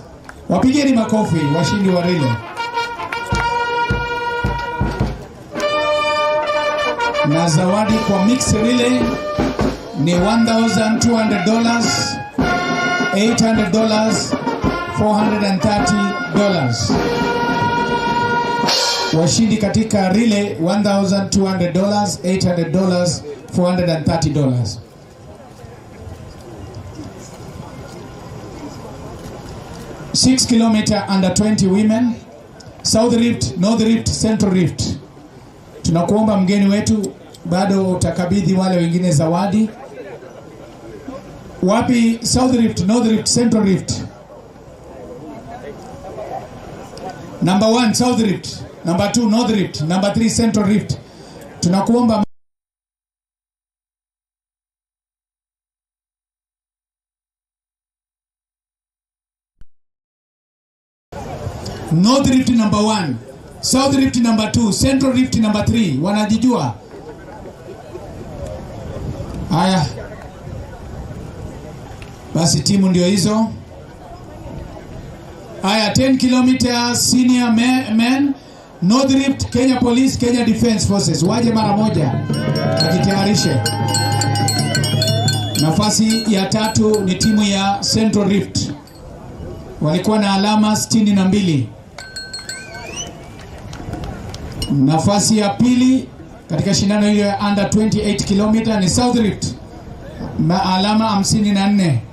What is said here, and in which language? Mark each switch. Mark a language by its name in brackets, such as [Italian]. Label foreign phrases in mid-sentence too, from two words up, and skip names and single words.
[Swahili] Wapigeni makofi washindi wa relay. Na zawadi kwa [English] mixed relay [Swahili] ni $1,200, $800, $430. Washindi katika relay $1,200, $800, $430. [English] Six kilometer under 20 women, South Rift, North Rift, Central Rift. [Swahili] Tunakuomba mgeni wetu, bado utakabidhi wale wengine zawadi. Wapi South Rift, North Rift, Central Rift? [English] Number 1 South Rift, number 2 North Rift, number 3 Central Rift. [Swahili] Tunakuomba North Rift number 1, South Rift number 2, Central Rift number 3. Wanajijua? Haya. Basi timu ndio hizo. Haya, 10 km [English] senior men, [Swahili] North Rift, Kenya Police, Kenya Defence Forces. Waje mara moja. Wajitayarishe. Nafasi ya 3 ni timu ya Central Rift. Walikuwa na alama 62. Nafasi ya 2 katika shindano hiyo ya under 28 km ni South Rift na alama 54.